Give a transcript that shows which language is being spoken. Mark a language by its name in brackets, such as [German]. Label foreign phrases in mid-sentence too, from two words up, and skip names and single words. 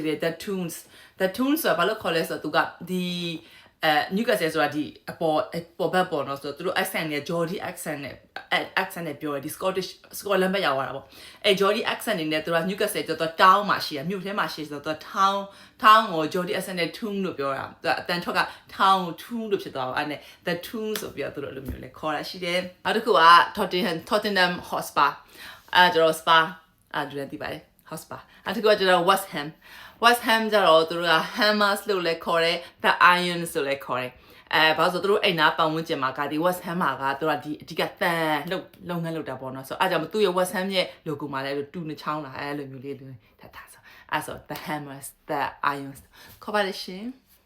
[Burmese] တယ် [English] the Toons [Burmese] ဆိုတာဘာလို့ခေါ်လဲဆိုတော့သူကဒီNewcastle ဆိုတာဒီအပေါ်ဘက်ပေါ်တော့ဆိုတော့သူတို့ accent နဲ့ Geordie accent နဲ့ပြောတယ်ဒီ Scotland ဘက်ရောက်လာတာပေါ့အဲ Geordie accent နေနဲ့သူက Newcastle ကျတော့ town မှာရှိရမြို့ထဲမှာရှိဆိုတော့ town ကို Geordie accent နဲ့ tune လို့ပြောတာသူအတန်ထွက်က [English] town tune [Burmese] လို့ဖြစ်သွားအောင် အဲ့နဲ့ [English] the tune [Burmese] ဆိုပြီးတော့သူတို့လိုမျိုးလဲခေါ်တာရှိတယ်နောက်တစ်ခုက Tottenham Hotspur ကျတော့ spa ဒူရန်တီပါတယ် Hotspur အဲ့ဒီကကျတော့ West Ham ကျတော့သူတို့က Hammers လို့လည်းခေါ်တယ် [English] the Irons [Burmese] ဆိုလည်းခေါ်တယ်ဘာလို့ဆိုသူတို့အိမ်နာပတ်ဝန်းကျင်မှာကဒီ West Ham မှာကသူကဒီအဓိကတန်လုပ်ငန်းလုပ်တာပေါ့နော်ဆိုအဲ့ကြောင့်သူ့ရဲ့ West Ham ရဲ့ logo မှာလည်းတူနှချောင်းလာအဲ့လိုမျိုးလေးထားဆိုအဲ့ဆို [English] the Hammers the Irons [Burmese] ခေါ်ပါလိမ့်ရှင်